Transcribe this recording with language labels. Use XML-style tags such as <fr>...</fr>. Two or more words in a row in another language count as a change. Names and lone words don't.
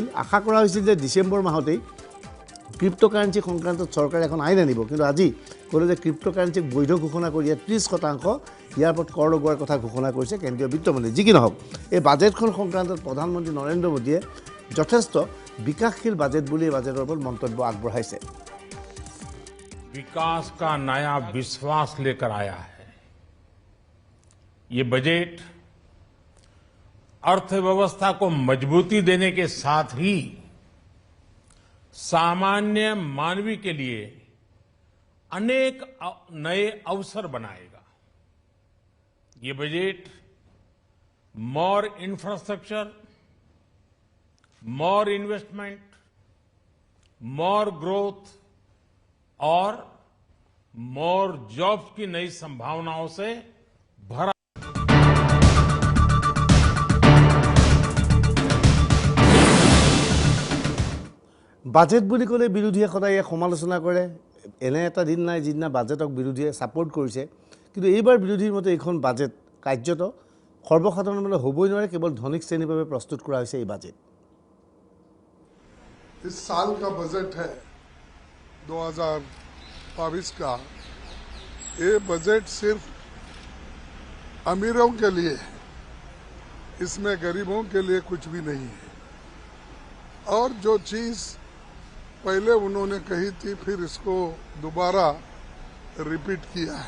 <as>আশা কৰা হৈছিল যে ডিচেম্বৰ মাহতেই ক্ৰিপ্ট'কাৰেঞ্চি সংক্ৰান্তত চৰকাৰে এখন আইন আনিব, কিন্তু আজি ক'লে যে ক্ৰিপ্ট'কাৰেঞ্চিক বৈধ ঘোষণা কৰি 30% ইয়াৰ ওপৰত কৰ লগোৱাৰ কথা ঘোষণা কৰিছে কেন্দ্ৰীয় বিত্তমন্ত্ৰী। যি কি নহওক এই বাজেটখন সংক্ৰান্তত প্ৰধানমন্ত্ৰী নৰেন্দ্ৰ মোদীয়ে যথেষ্ট বিকাশশীল বাজেট বুলি এই বাজেটৰ ওপৰত মন্তব্য আগবঢ়াইছে।</as> <hi>विकास का नया विश्वास लेकर आया है। ये बजट अर्थव्यवस्था को मजबूती देने के साथ ही सामान्य मानवी के लिए अनेक नए अवसर बनाएगा। ये बजट</hi> <en>more infrastructure, more investment, more growth</en> <hi>और</hi> <en>more jobs</en> <hi>की नई संभावनाओं से भरा।</hi> <as>বাজেট বুলি ক'লে বিৰোধীয়ে সদায় ইয়াক সমালোচনা কৰে। এনে এটা দিন নাই যিদিনা বাজেটক বিৰোধীয়ে ছাপোৰ্ট কৰিছে, কিন্তু এইবাৰ বিৰোধীৰ মতে এইখন বাজেট কাৰ্যত সৰ্বসাধাৰণৰ মানে হ'বই নোৱাৰে, কেৱল ধনিক শ্ৰেণীৰ বাবে প্ৰস্তুত কৰা হৈছে এই বাজেট।</as> <hi>इस साल का बजट है 2022 का। ये बजट सिर्फ अमीरों के लिए है, इसमें गरीबों के लिए कुछ भी नहीं है। और जो चीज़ पहले उन्होंने कही थी फिर इसको दोबारा रिपीट किया है।</hi>